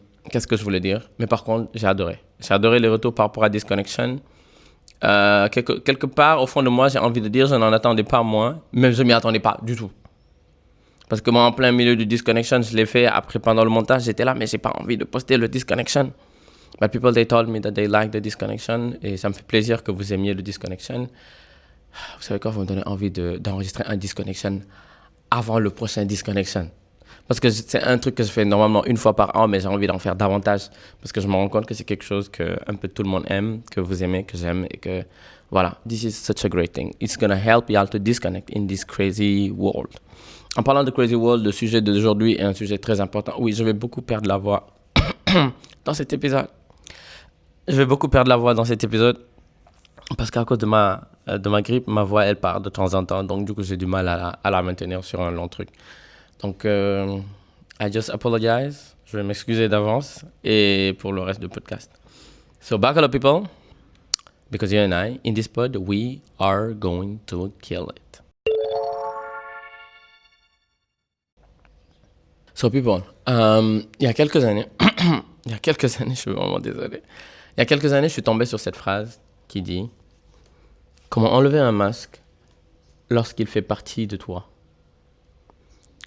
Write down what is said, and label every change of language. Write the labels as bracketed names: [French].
[French] Qu'est-ce que je voulais dire? Mais par contre, j'ai adoré. J'ai adoré les retours par rapport à Disconnection. Quelque part, au fond de moi, j'ai envie de dire, je n'en attendais pas moins, mais je ne m'y attendais pas du tout. Parce que moi, en plein milieu du Disconnection, je l'ai fait. Après, pendant le montage, j'étais là, mais j'ai pas envie de poster le Disconnection. [English] But people, they told me that they like the Disconnection. [French] Et ça me fait plaisir que vous aimiez le Disconnection. Vous savez quoi, vous me donnez envie d'enregistrer un Disconnection avant le prochain Disconnection. Parce que c'est un truc que je fais normalement une fois par an, mais j'ai envie d'en faire davantage. Parce que je me rends compte que c'est quelque chose que un peu tout le monde aime, que vous aimez, que j'aime. Et que voilà, [English] this is such a great thing. It's gonna help y'all to disconnect in this crazy world. [French] En parlant de [English] crazy world, [French] le sujet d'aujourd'hui est un sujet très important. Oui, je vais beaucoup perdre la voix dans cet épisode. Je vais beaucoup perdre la voix dans cet épisode. Parce qu'à cause de ma grippe, ma voix, elle part de temps en temps. Donc, du coup, j'ai du mal à la maintenir sur un long truc. Donc, [English] I just apologize. [French] Je vais m'excuser d'avance et pour le reste du podcast. [English] So, back up, people. Because you and I, in this pod, we are going to kill it. So, people, [French] il y a quelques années, je suis vraiment désolé. Il y a quelques années, je suis tombé sur cette phrase qui dit « Comment enlever un masque lorsqu'il fait partie de toi ?»